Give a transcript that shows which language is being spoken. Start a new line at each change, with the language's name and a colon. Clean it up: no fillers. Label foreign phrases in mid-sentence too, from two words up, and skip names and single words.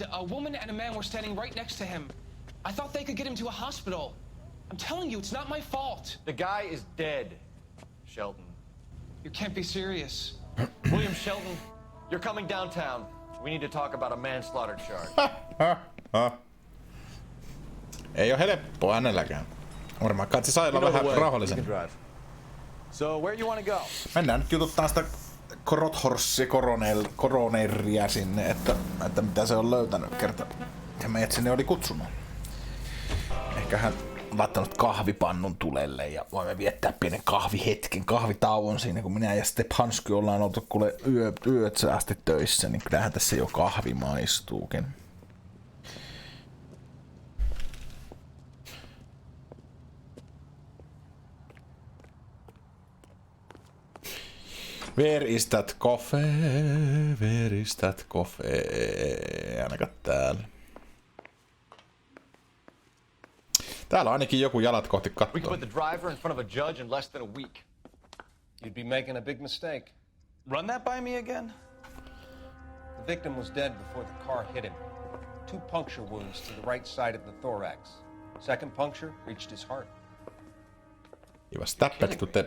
English: A woman and a man were standing right next to him. I thought they could get him to a hospital. I'm telling you, it's not my fault. The guy is dead, Shelton. You can't be serious. William Shelton, you're coming downtown. We need to talk about a manslaughter charge.
Finnish: Ei oo helppoa hänelläkään. Varmaan katsi sai olla vähän rauhallisen.
English: So where you want to go?
Finnish: Mennään nyt jututtaa sitä Rothorsia koroneria sinne, että mitä se on löytänyt kerta. Ja meidät sinne oli kutsunut. Ehkä hän on laittanut kahvipannun tulelle ja voimme viettää pienen kahvitauon siinä, kun minä ja Stephansky ollaan oltu kuule yöt asti töissä, niin kyllähän tässä jo kahvi maistuukin.
English: Where is that coffee? Where is that coffee?
Finnish: Ainakaan täällä. Täällä on ainakin joku jalat kohti kattoa.
English: We could put the driver in front of a judge in less than a week. You'd be making a big mistake. Run that by me again? The victim was dead before the car hit him. 2 puncture wounds to the right side of the thorax. Second puncture reached his heart. He was stabbed to death.